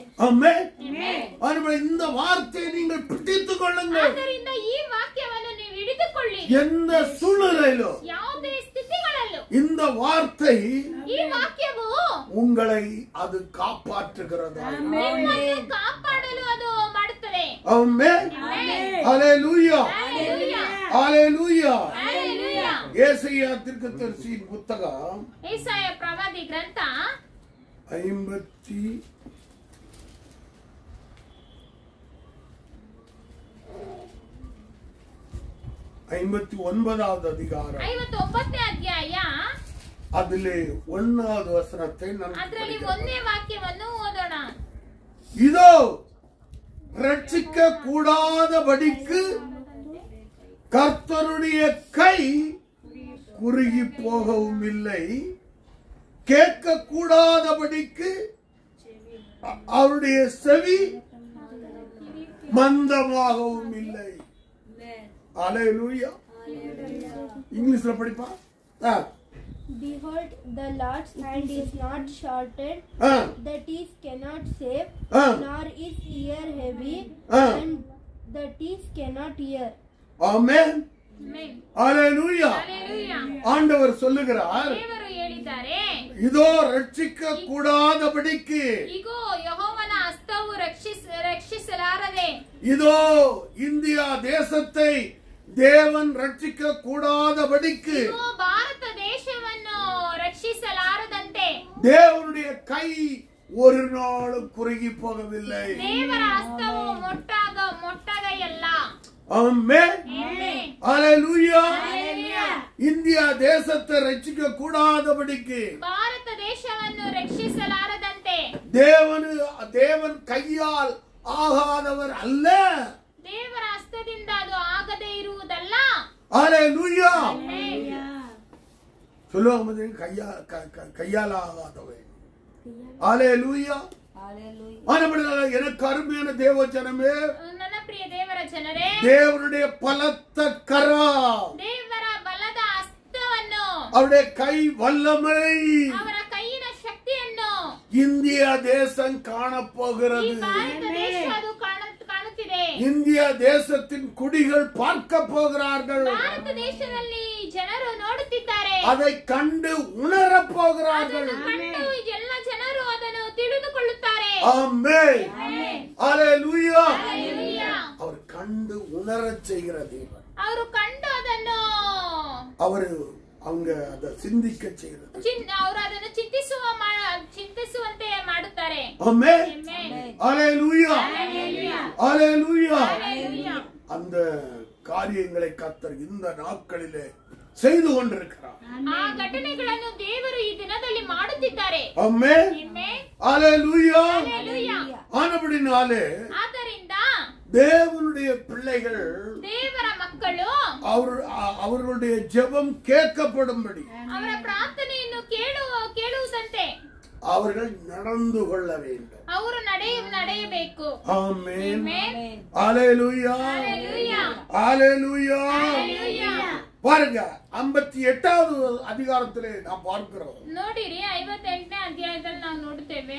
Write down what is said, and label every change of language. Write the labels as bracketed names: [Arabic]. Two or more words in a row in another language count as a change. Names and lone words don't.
[Tamil] ஆமென். இந்த வார்த்தையை நீங்கள் பிடித்துக் கொள்ளுங்கள். [Kannada] ಆದ್ದರಿಂದ ಈ ವಾಕ್ಯವನ್ನು ನೀವು ಹಿಡಿದುಕೊಳ್ಳಿ. [Tamil] எந்த சூழ்நிலையிலும் [Kannada] ಯಾವುದೇ ಸ್ಥಿತಿಗಳಲ್ಲೂ [Tamil] இந்த வார்த்தை [Kannada] ಈ ವಾಕ್ಯವು [Tamil] உங்களை அது காப்பாற்றுகிறது. [Kannada] ನಿಮ್ಮನ್ನು ಕಾಪಾಡಲು ಅದು ಮಾಡುತ್ತದೆ. [Tamil] ஆமென். ஹalleluya. [Kannada] ಹಲ್ಲೆಲೂಯಾ. [Tamil] ஹalleluya. [Kannada] ಹಲ್ಲೆಲೂಯಾ. [Tamil] ஏசாயா தீர்க்கதரிசியின் புத்தகம் [Kannada] ಯೆಶಾಯ ಪ್ರವಾದಿ ಗ್ರಂಥ [Tamil] 59வது அதிகாரம் [Kannada] 59ನೇ ಅಧ್ಯಾಯ [Tamil] அதிலே 1வது வசனத்தை நான் [Kannada] ಅದರಲ್ಲಿ 1ನೇ ವಾಕ್ಯವನ್ನು ಓದೋಣ. [Tamil] இதோ ரட்சிக்க கூடாதபடிக்கு கர்த்தருடைய கை குறுகி போகவும் இல்லை, கேட்க கூடாதபடிக்கு அவருடைய செவி மந்தமாகவும் இல்லை. ஹல்லேலூயா. இங்கிலீஷ்ல படிப்பா. [English] Behold, the Lord's hand is not shortened, that it cannot save, nor is ear heavy, and that it cannot hear. [Tamil] ஆமென். [Kannada] ಆಮೆನ್. [Tamil] ஹல்லேலூயா. [Kannada] ಹಲ್ಲೆಲೂಯಾ. [Tamil] ஆண்டவர் சொல்லுகிறார், [Kannada] ದೇವರು ಹೇಳಿದ್ದಾರೆ, [Tamil] இதோ ரட்சிக்க கூடாதபடிக்கு [Kannada] ಇಗೋ ಯೆಹೋವನ ಹಸ್ತವು ರಕ್ಷಿಸಲಾರದೆ [Tamil] இதோ இந்தியா தேசத்தை தேவன் ரட்சிக்க கூடாதபடிக்கு [Kannada] ಇಗೋ ಭಾರತ ದೇಶವನ್ನು ರಕ್ಷಿಸಲಾರದಂತೆ [Tamil] தேவனுடைய கை ஒரு நாளும் குறுகி போகவில்லை. [Kannada] ದೇವರ ಹಸ್ತವು ಮೊಟ್ಟಗೈಯಲ್ಲ. [Tamil] ஆமென். [Kannada] ಆಮೆನ್. [Tamil] ஹalleluya. [Kannada] ಹಲ್ಲೆಲೂಯಾ. [Tamil] இந்தியா தேசத்தை ரட்சிக்க கூடாதபடிக்கு [Kannada] ಭಾರತ ದೇಶವನ್ನು ರಕ್ಷಿಸಲಾರದಂತೆ [Tamil] தேவன் கையால் ஆகாதவர் அல்ல. [Kannada] ದೇವರ ಹಸ್ತದಿಂದ ಅದು ಆಗದೇ ಇರುವುದಲ್ಲ. [Tamil] ஹalleluya. [Kannada] ಆಮೆನ್. [Tamil] சொல்லுவாங்க கையால் ஆகாதவர். ஹalleluya. ஆனபடியால் எனக்கு அருமையான தேவ ஜனமே, [Kannada] ನನ್ನ ಪ್ರಿಯ ದೇವರ ಜನರೇ, [Tamil] தேவனுடைய பலத்த கரம், [Kannada] ದೇವರ ಬಲದ ಹಸ್ತವನ್ನು, [Tamil] அவருடைய கை வல்லமை [Kannada] ಅವರ ಕೈಯಿನ ಶಕ್ತಿಯನ್ನು [Tamil] இந்திய தேசம் காணப்போகிறது. [Kannada] ಈ ಭಾರತ ದೇಶ ಅದು ಕಾಣುತ್ತಿದೆ. [Tamil] இந்திய தேசத்தின் குடிகள் பார்க்க போகிறார்கள். [Kannada] ಭಾರತ ದೇಶದಲ್ಲಿ ಜನರು ನೋಡುತ್ತಿದ್ದಾರೆ. [Tamil] அதை கண்டு உணரப் போகிறார்கள். [Kannada] ಅದನ್ನು ಕಂಡು ಎಲ್ಲ ಜನರು ಅದನ್ನು ತಿಳಿದುಕೊಳ್ಳುತ್ತಾರೆ. [Tamil] ஆமென். [Kannada] ಆಮೆನ್. [Tamil] ஹalleluya. [Kannada] ಹಲ್ಲೆಲೂಯಾ. [Tamil] அவர் கண்டு உணரச் செய்கிற தேவன். [Kannada] ಅವರು ಕಂಡು ಅದನ್ನು [Tamil] அவங்க அதை சிந்திக்க செய்கிறது. [Kannada] ಅವರು ಅದನ್ನು ಚಿಂತಿಸುವಂತೆ ಮಾಡುತ್ತಾರೆ. [Tamil] ஆமென். [Kannada] ಆಮೆನ್. [Tamil] ஹalleluya. [Kannada] ಹಲ್ಲೆಲೂಯಾ. [Tamil] ஹalleluya. [Kannada] ಹಲ್ಲೆಲೂಯಾ. [Tamil] அந்த காரியங்களை கர்த்தர் இந்த நாட்களிலே செய்து கொண்டிருக்கிறார். [Kannada] ಆ ಘಟನೆಗಳನ್ನು ದೇವರು ಈ ದಿನದಲ್ಲಿ ಮಾಡುತ್ತಿದ್ದಾರೆ. [Tamil] ஆமென். [Kannada] ಆಮೆನ್. [Tamil] ஹalleluya. [Kannada] ಹಲ್ಲೆಲೂಯಾ. [Tamil] ஆனபடினாலே [Kannada] ಆದ್ದರಿಂದ [Tamil] தேவனுடைய பிள்ளைகள் [Kannada] ದೇವರ ಮಕ್ಕಳು [Tamil] அவர்களுடைய ஜெபம் கேட்கப்படும்படி [Kannada] ಅವರ ಪ್ರಾರ್ಥನೆಯನ್ನು ಕೇಳುವುದಂತೆ [Tamil] அவர்கள் நடந்து கொள்ள வேண்டும். [Kannada] ಅವರು ನಡೆಯಬೇಕು. [Tamil] ஆமென். [Kannada] ಆಮೆನ್. [Tamil] ஹalleluya. [Kannada] ಹಲ್ಲೆಲೂಯಾ. [Tamil] ஹalleluya. [Kannada] ಹಲ್ಲೆಲೂಯಾ. [Tamil] பாருங்க 58வது அதிகாரத்திலே நாம் பார்க்கிறோம். [Kannada] ನೋಡಿರಿ 58ನೇ ಅಧ್ಯಾಯದಲ್ಲಿ ನಾವು ನೋಡುತ್ತೇವೆ.